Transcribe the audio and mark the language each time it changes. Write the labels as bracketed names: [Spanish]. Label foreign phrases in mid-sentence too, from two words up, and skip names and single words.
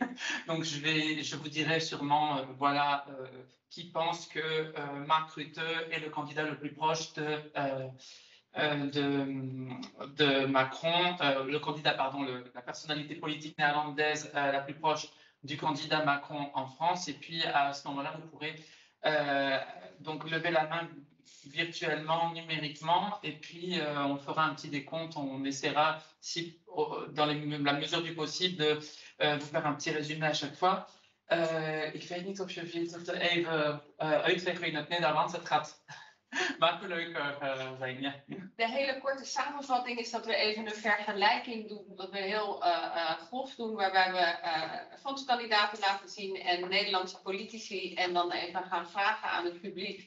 [French] Donc, je vous dirai sûrement, voilà, qui pense que Mark Rutte est le candidat le plus proche de Macron, le candidat, pardon, la personnalité politique néerlandaise la plus proche du candidat Macron en France. Et puis, à ce moment-là, vous pourrez donc lever la main virtuellement, numériquement, et puis on fera un petit décompte. On essaiera, si, dans la mesure du possible, de vous faire un petit résumé à chaque fois. [Dutch] Ik weet niet of je het even uitleggen in het Nederlands. Het gaat makkelijker zijn, ja. De hele korte samenvatting is dat we even een vergelijking doen, dat we heel grof doen, waarbij we fondsenkandidaten laten zien en Nederlandse politici en dan even gaan vragen aan het publiek.